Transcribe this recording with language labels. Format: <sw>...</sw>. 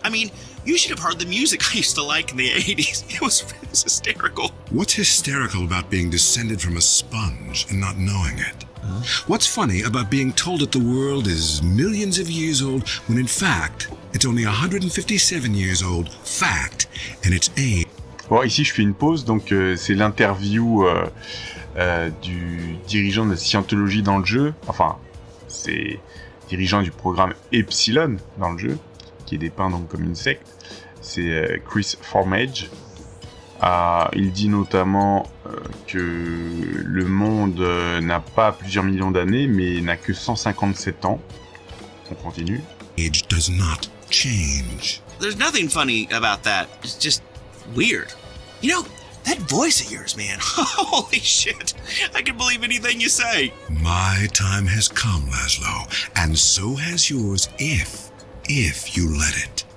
<en>I mean, you should have heard the music I used to like in the 80s. It was hysterical. What's hysterical about being descended from a sponge and not knowing it? What's funny about being told that the world is millions of years old when in fact, it's only 157 years old, fact, and it's age.</en> <fr>Bon, ici je fais une pause, donc c'est l'interview du dirigeant de scientologie dans le jeu, enfin, c'est dirigeant du programme Epsilon dans le jeu, qui est dépeint donc comme une secte, c'est Chris Formage. Il dit notamment que le monde n'a pas plusieurs millions d'années, mais n'a que 157 ans. On continue.</fr> <en>Age does not change. There's nothing funny about that. It's just weird. That voice of yours, man. Holy shit. I can believe anything you say. My time has come, Laszlo, and so has yours if you let it.</en>